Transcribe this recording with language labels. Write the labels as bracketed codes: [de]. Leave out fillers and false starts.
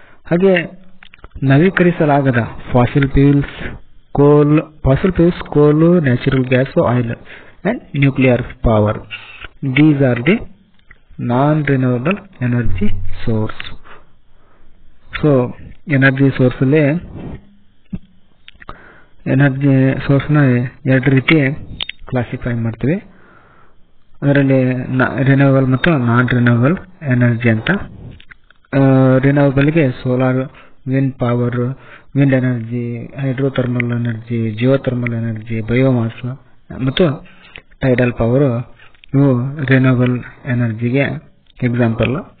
[kn] ಹಾಗೆ ನವೀಕರಿಸಲಾಗದ [en] Fossil fuels, coal, natural gas, oil and nuclear power. These are the non-renewable energy source. [kn] So energy ಸೋರ್ಸಲ್ಲಿ energy ಸೋರ್ಸ್ನ ಎರಡು ರೀತಿ classify ಮಾಡ್ತೀವಿ. ಅದರಲ್ಲಿ ರಿನ್ಯೂವಬಲ್ ಮತ್ತು ನಾನ್ ರಿನ್ಯೂವಬಲ್ ಎನರ್ಜಿ ಅಂತ. ರಿನ್ಯೂವಬಲ್ಗೆ solar, wind power, wind energy, hydrothermal energy, geothermal energy, biomass ಮತ್ತು tidal power ಇವು renewable ಎನರ್ಜಿಗೆ example.